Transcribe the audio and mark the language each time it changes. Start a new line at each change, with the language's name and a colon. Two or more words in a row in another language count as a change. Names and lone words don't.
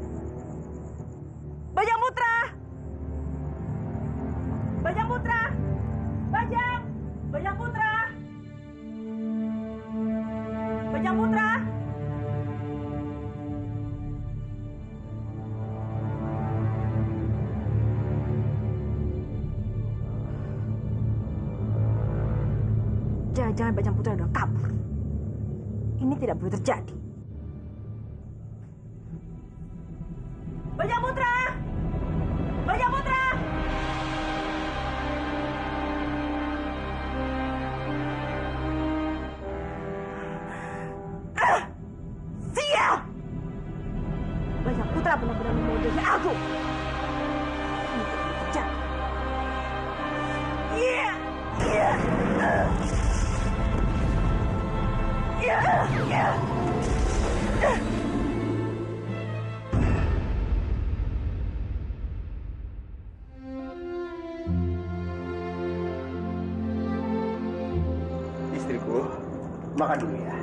Indonesian: Bajang Putra! Bajang Putra! Bajang! Bajang Putra! Bajang Putra! Jangan-jangan Bajang Putra udah kabur. Ini tidak boleh terjadi. Bajang Putra! Bajang Putra! Siap! Bajang Putra benar-benar membodohi aku. Ini tidak boleh terjadi. Iya! Iya! Iya! Iya! Istriku, makan dulu ya.